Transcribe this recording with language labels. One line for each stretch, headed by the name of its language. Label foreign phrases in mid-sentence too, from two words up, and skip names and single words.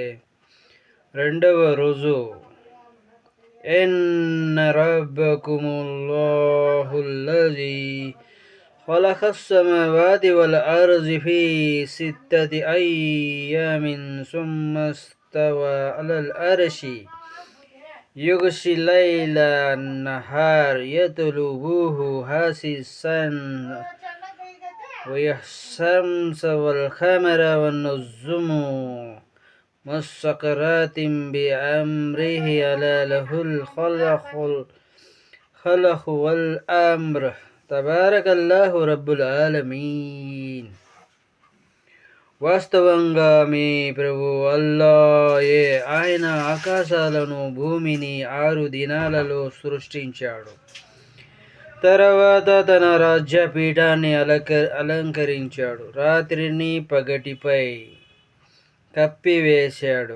Telugu: 2వ రుజువు:
Arabic: إن ربكم الله الذي خلق السماوات والأرض في ستة أيام ثم استوى على العرش يغشي الليل النهار يطلبه حثيثا والشمس والقمر والنجوم مسخرات بأمره ألا له الخلق والأمر تبارك الله رب العالمين.
Telugu: వాస్తవంగా మీ ప్రభు అల్లాయే. ఆయన ఆకాశాలను భూమిని 6 దినాలలో సృష్టించాడు. తర్వాత తన రాజ్యపీఠాన్ని అలంకరించాడు. రాత్రిని పగటిపై కప్పివేశాడు.